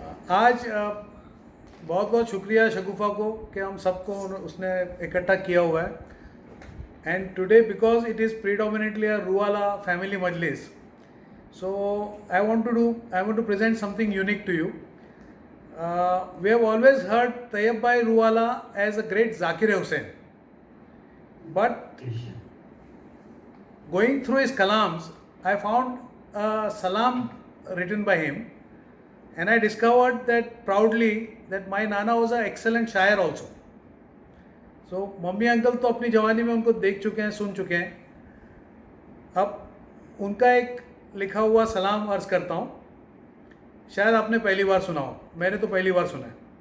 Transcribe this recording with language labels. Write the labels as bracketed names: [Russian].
[Hindi] आज बहुत बहुत शुक्रिया शगुफ़ा को कि हम सबको उसने इकट्ठा किया हुआ है। [English] And today because it is predominantly a Ruwala family majlis, so I want to present something unique to you. We have always heard Tayyab Bhai Ruwala as a great Zakir Hussain, but going through his kalams, I found a salam written by him, and I discovered that proudly that my Nana was an excellent shayar also. [Hindi] So mummy uncle तो अपनी जवानी में उनको देख चुके हैं, सुन चुके हैं। अब उनका एक लिखा हुआ सलाम अर्ज करता हूँ, शायद आपने पहली बार सुना हो, मैंने तो पहली बार सुना है।